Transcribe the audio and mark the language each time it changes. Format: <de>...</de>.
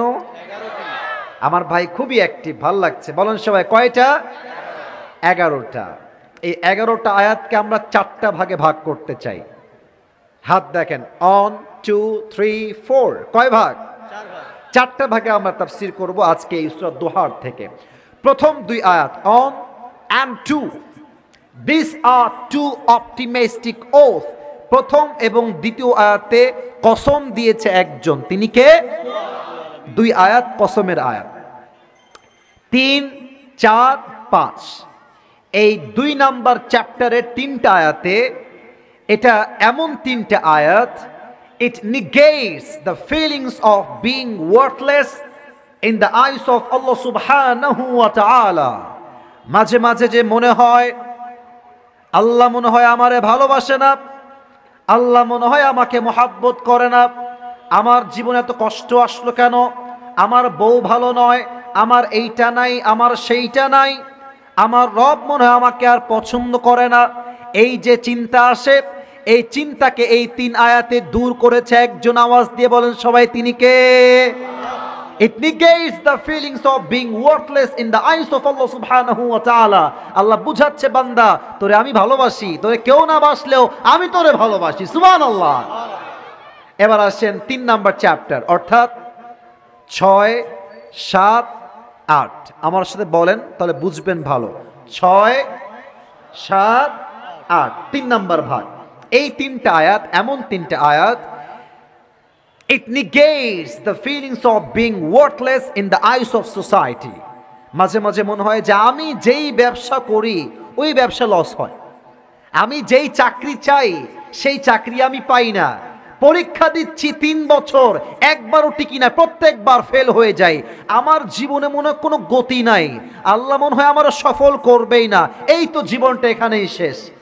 <bn>11টি। আমার ভাই খুবই অ্যাক্টিভ, ভালো লাগছে। বলেন সবাই কয়টা? 11টা। এই 11টা আয়াতকে আমরা 4টা ভাগে ভাগ করতে চাই। হাত দেখেন, 1 2 3 4, কয় ভাগ? 4 ভাগ। 4টা ভাগে আমরা তাফসীর করব আজকে এই সূরা দুহার থেকে। প্রথম দুই আয়াত</bn> <en>1 and 2, these are two optimistic oath।</en> <bn>প্রথম এবং দ্বিতীয় আয়াতে কসম দিয়েছে একজন, তিনি কে? দুই আয়াত কসমের আয়াত। 3 4 5 এই 2 নাম্বার চ্যাপ্টারের 3টা আয়াতে, এটা এমন 3টা আয়াত,</bn> <en>it negates the feelings of being worthless in the eyes of Allah subhanahu wa ta'ala।</en> <bn>মাঝে মাঝে যে মনে হয় আল্লাহ মনে হয় আমারে ভালোবাসে না, আল্লাহ মনে হয় আমাকে মহাব্বত করে না, আমার জীবনে এত কষ্ট আসলো কেন, আমার বউ ভালো নয়, আমার এইটা নাই, আমার সেইটা নাই, আমার রব মনে হয় আমাকে আর পছন্দ করে না। এই যে চিন্তা আসে, এই চিন্তাকে এই 3 আয়াতে দূর করেছে একজন। আওয়াজ দিয়ে বলেন সবাই, তিনি কে?</bn> <en>It negates the feelings of being worthless in the eyes of Allah subhanahu wa ta'ala।</en> <bn>আল্লাহ বুঝাচ্ছে বান্দা, তোরে আমি ভালোবাসি, তোরে কেউ না বাসলেও আমি তোরে ভালোবাসি। সুবহানাল্লাহ। এবার আসেন 3 নাম্বার চ্যাপ্টার, অর্থাৎ 6 7 8। আমার সাথে বলেন তাহলে বুঝবেন ভালো। 6 7 8, 3 নাম্বার ভাগ। এই 3টা আয়াত এমন 3টা আয়াত,</bn> <en>it negates the feelings of being worthless in the eyes of society।</en> <bn>মাঝে মাঝে মনে হয় যে আমি যেই ব্যবসা করি ওই ব্যবসা লস হয়, আমি যেই চাকরি চাই সেই চাকরি আমি পাই না, পরীক্ষা দিচ্ছি 3 বছর একবারও টিকি না, প্রত্যেকবার ফেল হয়ে যায়, আমার জীবনে মনে হয় কোনো গতি নাই, আল্লাহ মনে হয় আমার সফল করবেই না, এই তো জীবনটা এখানেই শেষ।</bn>